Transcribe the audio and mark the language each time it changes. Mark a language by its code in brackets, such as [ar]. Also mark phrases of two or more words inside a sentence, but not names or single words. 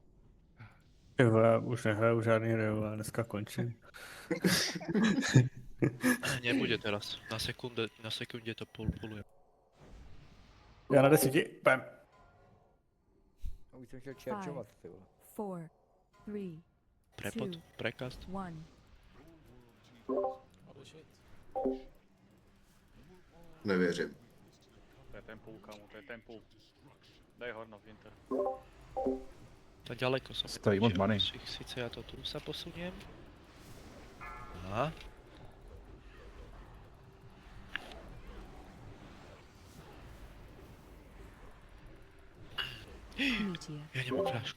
[cs] Já už nehraju žádný hry, ale dneska končím. [sk] Nebude teraz. Na sekundě to puluje. [cs] Já na 10, pam. Už jsem chtěl čerčovat, ty vole. 4, 3, [sk] Prepot, 2, prekast. 1. [en] Holy shit. [cs] Nevěřím. To je ten půl, kámo, to je ten půl. Dej Horn of Winter. [sk] Tak ďaleko som. [cs] Stojí moc money. [sk] Sice ja to tu sa posuniem. Aha. Ja nemám fľašku.